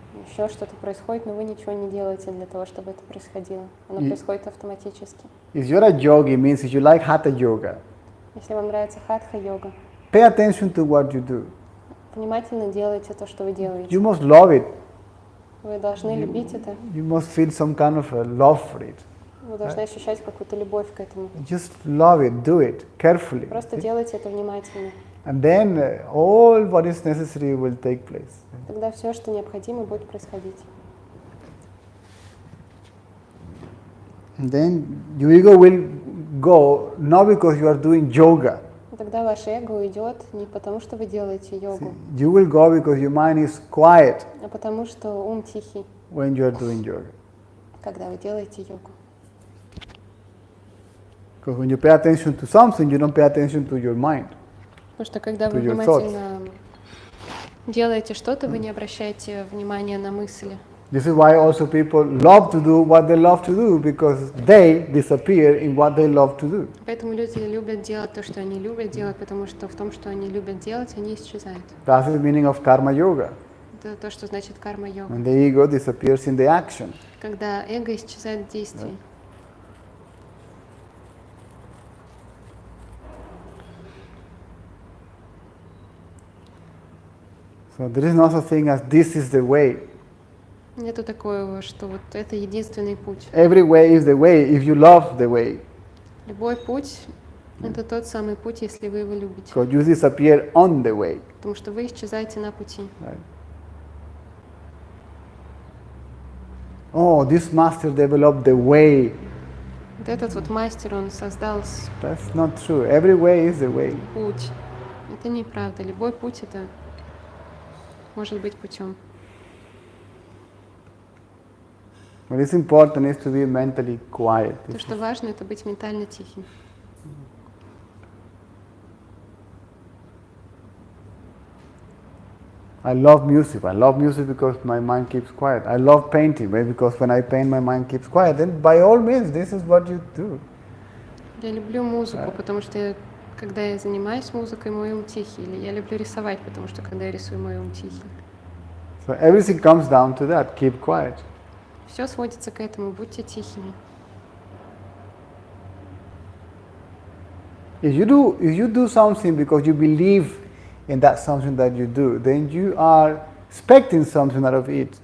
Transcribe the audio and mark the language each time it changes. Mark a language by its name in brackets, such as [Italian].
[Russian] еще что-то происходит, но вы ничего не делаете для того, чтобы это происходило. Оно происходит автоматически. [English] If you're a yogi, means if you like hatha yoga, [Russian] Если вам нравится хатха-йога, [English] pay attention to what you do. [Russian] внимательно делайте то, что вы делаете. [English] You must love it. [Russian] Вы должны любить это. [English] You must feel some kind of a love for it. [Russian] Вы должны ощущать какую-то любовь к этому. [English] Just love it, do it carefully. [Russian] Просто делайте это внимательно. [English] And then all what is necessary will take place. [Russian] Тогда все, что необходимо, будет происходить. [English] And then your ego will go not because you are doing yoga. [Russian] И тогда ваше эго уйдет не потому, что вы делаете йогу, [English] You will go because your mind is quiet [Russian] а потому что ум тихий, [English] when you are doing yoga. [Russian] когда вы делаете йогу. [English] Because when you pay attention to something, you don't pay attention to your mind. [Russian] Потому что когда вы [English] To your [Russian] внимательно делаете что-то, вы не обращаете внимания на мысли. [English] This is why also people love to do what they love to do, because they disappear in what they love to do. [Russian] Поэтому люди любят делать то, что они любят делать, потому что в том, что они любят делать, они исчезают. [English] That's the meaning of karma yoga. [Russian] Это то, что значит карма-йога. [English] And the ego disappears in the action. [Russian] Когда эго исчезает в действии. [English] So there is no such thing as this is the way. [Russian] Нету такого, что вот это единственный путь. [English] Every way is the way if you love the way. [Russian] Любой путь — это тот самый путь, если вы его любите. [English] Because you disappear on the way. [Russian] Потому что вы исчезаете на пути. [English] Right? Oh, this master developed the way. [Russian] Вот этот вот мастер, он создал [English] That's not true. Every way is the way. [Russian] путь. Это неправда. Любой путь — это может быть путем. [English] What is important is to be mentally quiet. [Russian] То, что важно, это быть ментально тихим. [English] I love music. I love music because my mind keeps quiet. I love painting because when I paint, my mind keeps quiet. Then by all means, this is what you do. [Russian] Я люблю музыку, потому что когда я занимаюсь музыкой, мой ум тихий. Или я люблю рисовать, потому что когда я рисую, мой ум тихий. [English] So everything comes down to that. Keep quiet. [Russian] Все сводится к этому. Будьте тихими. [English] If you do something because you believe in that something that you do, then you are expecting something out of it.